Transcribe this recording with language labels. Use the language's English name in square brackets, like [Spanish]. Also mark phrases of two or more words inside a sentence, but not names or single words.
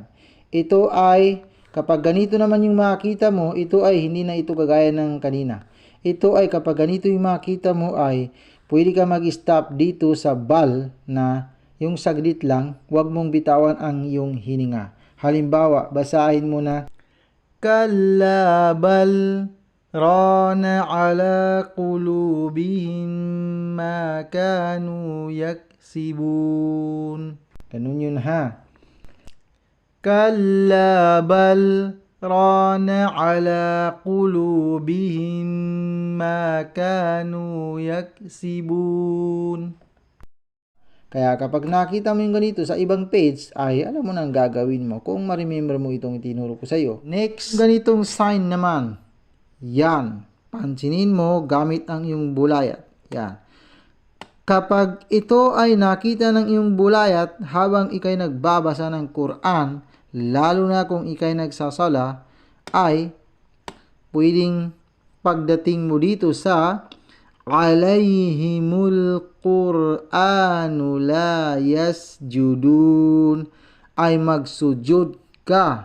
[Filipino] Ito ay, kapag ganito naman yung makita mo, ito ay hindi na ito kagaya ng kanina. Ito ay kapag ganito yung makita mo ay, pwede ka mag-stop dito sa bal na yung saglit lang, huwag mong bitawan ang iyong hininga. Halimbawa, basahin mo na, [Arabic] كلا بل ران على قلوبهم ما كانوا يكسبون. [Filipino] Ganun yun ha. [Arabic] كلا بل ران على قلوبهم ما كانوا يكسبون. [Filipino] Kaya kapag nakita mo yung ganito sa ibang page, ay alam mo na ang gagawin mo kung ma-remember mo itong itinuro ko sa iyo. Next, ganitong sign naman. Yan. Pansinin mo gamit ang iyong bulayat. Yan. Kapag ito ay nakita ng iyong bulayat habang ikay nagbabasa ng Quran, lalo na kung ikay nagsasala, ay pwedeng pagdating mo dito sa [Arabic] عليهم القرآن لا يسجدون, [Filipino] ay magsujud ka.